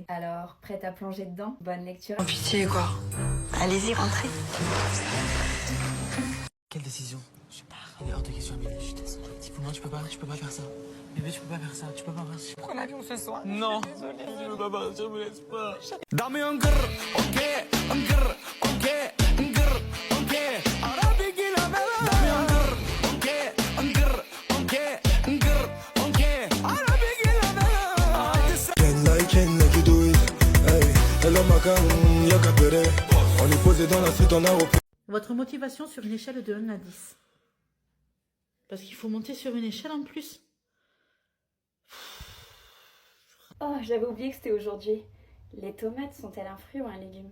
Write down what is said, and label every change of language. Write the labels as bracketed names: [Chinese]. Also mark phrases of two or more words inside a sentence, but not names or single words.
[French] Alors, prête à plonger dedans? Bonne lecture. Oh pitié quoi. Allez-y, rentrez. Quelle décision? Je pars. Il est hors de question, Amélie, je suis désolée. Non, tu peux pas faire ça. Bébé, tu peux pas faire ça, tu peux pas partir. Prends l'avion ce soir. Non, je veux pas partir, me laisse pas. Dame un grr, ok, un grr, ok, un grr, ok. Arabi Guilamela. Dame un grr, ok, un grr, ok, un grr, ok. Arabi Guilamela. [English] Can like you do it. [French] Hey, hello Macam, y'a qu'à pérer. On est posé dans la suite, on a repris. Votre motivation sur une échelle de 1 à 10. Parce qu'il faut monter sur une échelle en plus. Oh, j'avais oublié que c'était aujourd'hui. Les tomates sont-elles un fruit ou un légume?